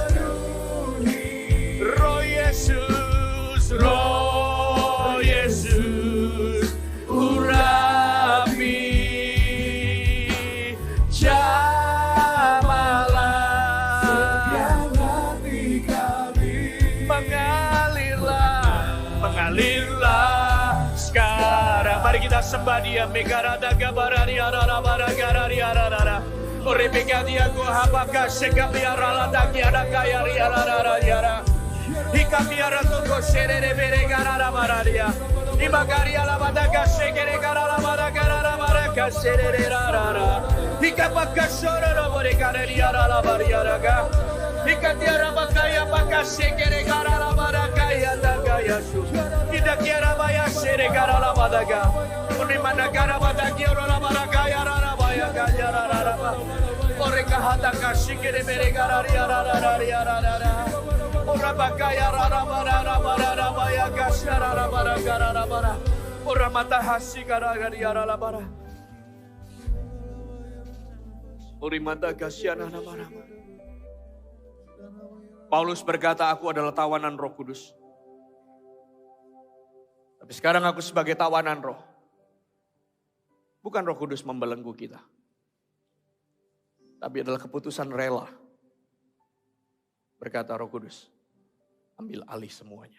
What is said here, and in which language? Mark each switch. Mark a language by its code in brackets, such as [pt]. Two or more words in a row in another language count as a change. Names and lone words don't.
[id] Roh Yesus, Roh Yesus, urapi, jamahlah setiap hati kami, mengalirlah sekarang. Mari kita sembah Dia. Megarada gabarari arara baragari arara. Orepeka dia ku hapaka sekapiara lataki arakaya riarara yara. Hikapiara toko serere bere garara mararia. Imagari alabadaga sekere garara baragara baraka serere rarara. Hikapaka sororo bore garari arara bariaraga. Hikatiara bakaya baka sekere garara barakaya dagaya su. Hidakiara baya sere garara badaga. Unimana gara badagi orara barakaya rara baya gaya rara. Oreka hadaka sekere bere garari arara rara. Ora bakaya rara bara baya gasya rara bara gara bara. Ora mata hasi gara gari rara bara. Ori mata gasya rara bara. Paulus berkata, aku adalah tawanan Roh Kudus. Tapi sekarang aku sebagai tawanan roh. Bukan Roh Kudus membelenggu kita. Tapi adalah keputusan rela. Berkata Roh Kudus, ambil alih semuanya.